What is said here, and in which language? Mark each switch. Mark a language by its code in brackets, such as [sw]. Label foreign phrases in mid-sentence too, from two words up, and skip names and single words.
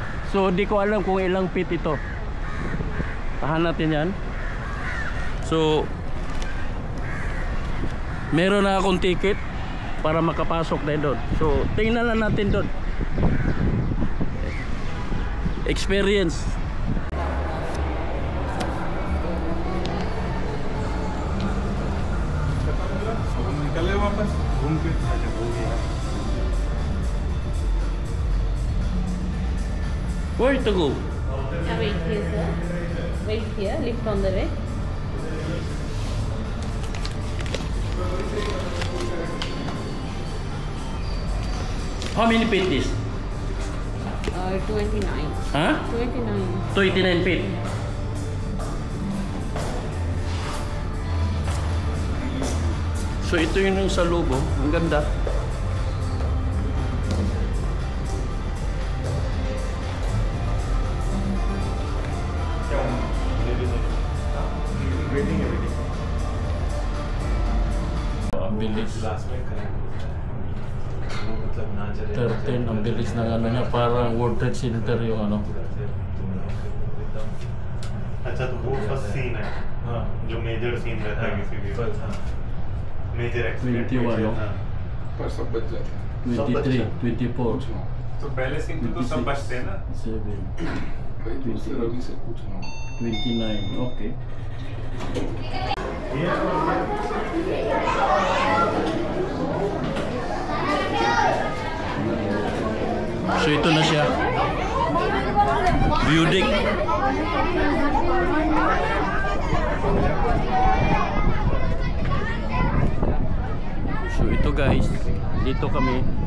[tl] So di ko alam kung ilang feet ito. Tahan natin yan. So meron na akong ticket para makapasok tayo doon. So tingnan lang natin doon. Experience. [hi] निकले वापस घूम के हो गया [en] Where to go? Wait here, sir. Wait here. Lift on the way. How many feet is? 29. Huh? 29. [tl] 29 feet. So ito yung sa logo. Ang ganda. Ang bilis. 13 ang bilis ng ano niya. Parang World Trade Center yung ano. [hi] अच्छा तो वो [en] first scene [hi] है जो [en] major scene [hi] रहता है किसी भी [en] major accident [tl] 21 no? [hi] पर सब बच जाते हैं 23, 24, तो पहले सीन तो सब बचते हैं ना 7, भाई दूसरे रवि से पूछना 29. [tl] Okay. So ito na siya. [en] View deck. [tl] So ito guys, dito kami.